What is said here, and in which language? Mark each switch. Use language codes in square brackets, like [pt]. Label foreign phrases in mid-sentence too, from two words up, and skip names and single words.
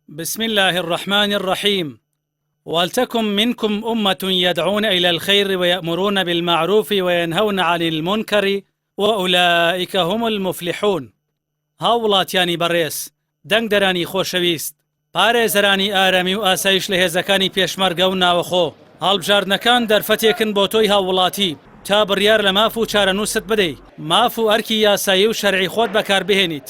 [ar] بسم الله الرحمن الرحيم. ولتكن منكم أمة يدعون إلى الخير ويأمرون بالمعروف وينهون عن المنكر وأولئك هم المفلحون. [ckb] هاوڵاتیانی بەڕێز، دەنگدەرانی خۆشەویست، پارێزەرانی ئارەمی و ئاسایش لە هێزەکانی پێشمەرگە و ناوەخۆ، هەڵبژاردنەکان دەرفەتێکن بۆ تۆی هاوڵاتی تا بڕیار لە ماف و چارەنووست بدەیت، ماف و ئەرکی یاسایی و شەرعی خۆت بەکاربهێنیت.